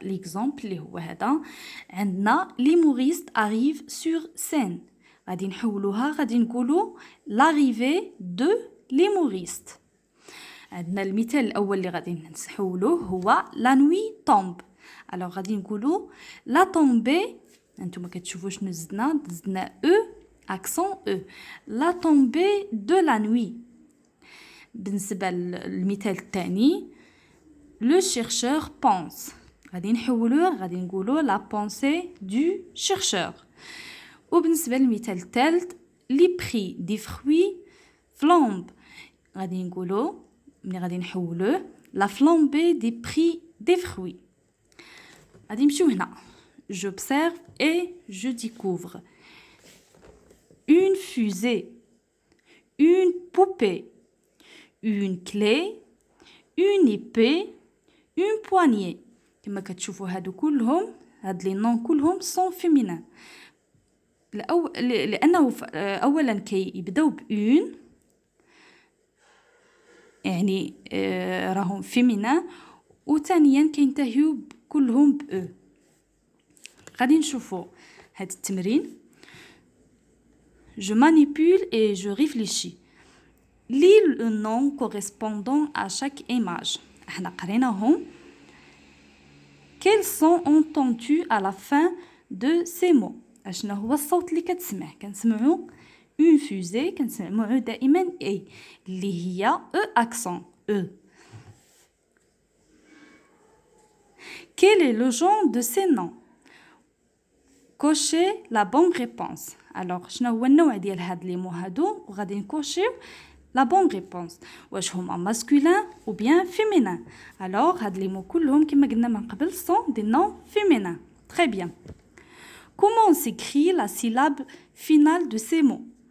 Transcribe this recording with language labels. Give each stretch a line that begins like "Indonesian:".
Arabic: ليكزامبل اللي هو هذا، عندنا ليموريست
French: arrive sur scène،
Arabic: غادي نحولوها، غادي نقولو
French: l'arrivée de l'humoriste.
Arabic: عندنا المثال الاول اللي غادي نحولوه هو
French: la nuit tombe.
Arabic: الوغ غادي نقولو
French: la tombée،
Arabic: انتما كتشوفوا شنو زدنا او اكسون او،
French: la tombée de la nuit.
Arabic: بالنسبة للمثال الثاني
French: le chercheur pense،
Arabic: غادي نحولوه، غادي نقولو
French: la pensée du chercheur.
Arabic: وبالنسبة للمثال الثالث
French: les prix des fruits flambe،
Arabic: غادي نقولو ملي غادي نحولوه
French: la flambée des prix des fruits.
Arabic: غادي نمشيو هنا
French: j'observe et je découvre une fusée, une poupée, une clé, une épée, une poignée.
Arabic: كما كتشوفوا هادو كلهم، هاد لي نون كلهم سون فيمينين، لانه اولا كيبداو بون، يعني راهم فيمينين، وثانيا كينتهيو كلهم ب او. غادي نشوفوا هاد التمرين.
French: je manipule et je réfléchis. lis le nom correspondant à chaque image.
Arabic: احنا قريناهم.
French: quels sont entendus à la fin de ces mots.
Arabic: اشنا هو الصوت اللي كتسمع؟ كنسمعوا
French: une fusée،
Arabic: كنسمعوا دائما اي اللي هي او اكسون او.
French: quel est le genre de ces noms. cochez la bonne réponse.
Arabic: alors شنو هو النوع ديال هاد لي مو هادو، وغادي نكوشيو
French: la bonne réponse.
Arabic: واش هما
French: masculin ou bien féminin.
Arabic: alors هاد لي مو كلهم كما قلنا من قبل
French: sont des noms féminins. très bien. comment s'écrit la syllabe finale de ces mots.